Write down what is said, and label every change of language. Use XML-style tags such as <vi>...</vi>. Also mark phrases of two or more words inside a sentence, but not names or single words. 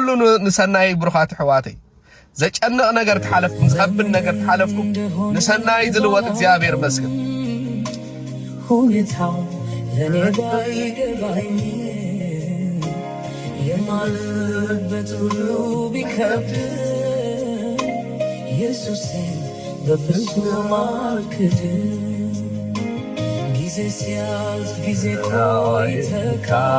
<ti>ንሰናይ ብሩኻት ሕዋተይ ዘጨንቕ ነገር ተሓለፍኩም ዝኸብድ ነገር ተሓለፍኩም ንሰናይ ዝልወጥ እግዚአብሔር መስግን</ti> <am>ሁኔታው ለኔ ባይገባኝ የማልፍበት ሁሉ ቢከብድ ኢየሱስን በፍጹም አልክድም ጊዜ ሲያልፍ ጊዜ ቆይተካ</am>